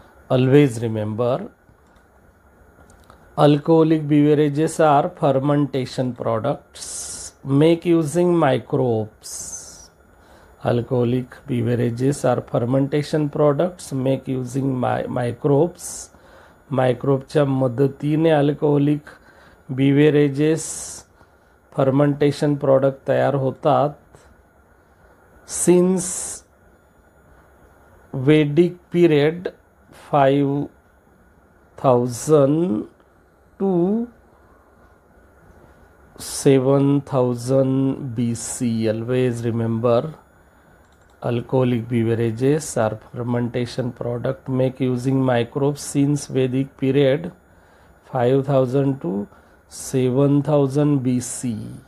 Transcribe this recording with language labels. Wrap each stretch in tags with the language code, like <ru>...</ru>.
<en>Always remember, alcoholic beverages are fermentation products make using microbes. Alcoholic beverages are fermentation products make using microbes.</en> <mr>मायक्रोबच्या मदतीने alcoholic बिव्हेरेजेस fermentation product तयार होतात.</mr> <en>Since Vedic period 5000 to 7000 BC. Always remember, alcoholic beverages are fermentation product make using microbes since Vedic period 5000 to 7000 BC.</en>